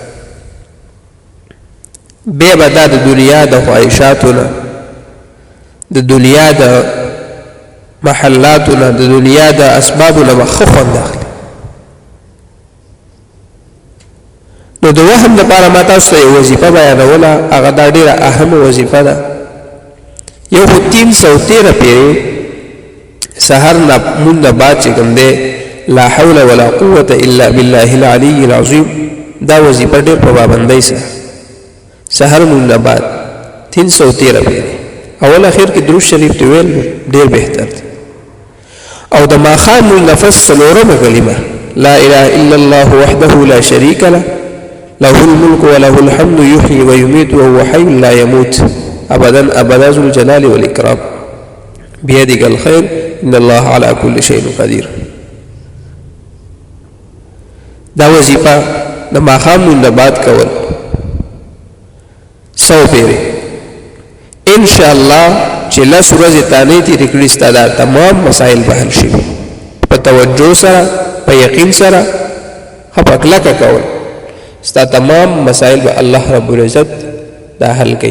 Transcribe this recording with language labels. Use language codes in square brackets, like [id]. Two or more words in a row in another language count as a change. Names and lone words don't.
[ps] بیا به دا د دنیا د خواهشاتو نه د دنیا د محلاتو نه د دنیا د اسبابو نه به ښه خوند اخلي نو د وهم لپاره ما تاسو ته یو وظیفه بیانوله هغه دا ډېره اهمه وظیفه ده یو خو 313 پیرې سحر نه مونږ بعد چې کوم دی [ar] لا حول ولا قوة الا بالله العلي العظیم [ps] دا وظیفه ډېر په پابندۍ سره سحر مونږ بعد 313 پیرې اول اخر کې درود شریف دی ویل ډېر بهتر دی او د ماخام نفس څلورمه کلمه [ar] لا اله الا الله وحده لا شريك له له الملك وله الحمد يحيي ويميت وهو حي لا يموت ابدا ابدا ذو الجلال والاكرام بيدك الخير ان الله على كل شيء قدير. [ps] دا وظیفه د ماخام نه بعد کول 100 پیری [ar] ان شاء الله [ps] چې لس ورځې تانه تیرې کړې ستا دا تمام مسائل به حل شي په توجه سره په یقین سره په کلکه کول ستا تمام مسائل به [ar] الله رب العزت [ps] دا حل کوي.